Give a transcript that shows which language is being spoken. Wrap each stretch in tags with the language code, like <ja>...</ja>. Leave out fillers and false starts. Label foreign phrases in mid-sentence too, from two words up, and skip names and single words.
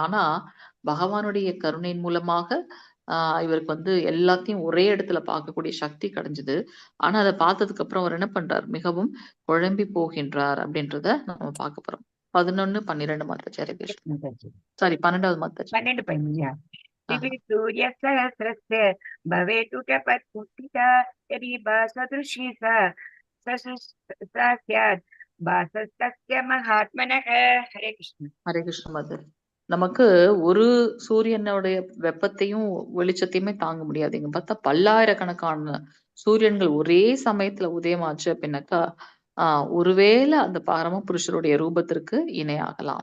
<ta>ஆனா பகவானுடைய கருணையின் மூலமாக இவருக்கு வந்து எல்லாத்தையும் ஒரே இடத்துல பார்க்கக்கூடிய சக்தி கிடைஞ்சது. ஆனா அதை பார்த்ததுக்கு அப்புறம் அவர் என்ன பண்றார், மிகவும் குழம்பி போகின்றார் அப்படின்றத நம்ம பார்க்க போறோம். 11, 12 மாதாஜி.</ta> <sa>हरे कृष्ण.</sa> <ta>சாரி 12வது மாதாஜி.</ta> <sa>12 सूर्य सहस्रस्य भवेतु कपत्पुष्टिता यदि भासदृशी सा स्यात् भासस्तस्य महात्मनः. हरे कृष्ण. हरे कृष्ण</sa> <ta>மாதாஜி. நமக்கு ஒரு சூரியனுடைய வெப்பத்தையும் வெளிச்சத்தையுமே தாங்க முடியாது. இங்க பார்த்தா பல்லாயிரக்கணக்கான சூரியன்கள் ஒரே சமயத்துல உதயமாச்சு அப்படின்னாக்கா ஒருவேளை அந்த பரமபுருஷருடைய ரூபத்திற்கு இணையாகலாம்.</ta>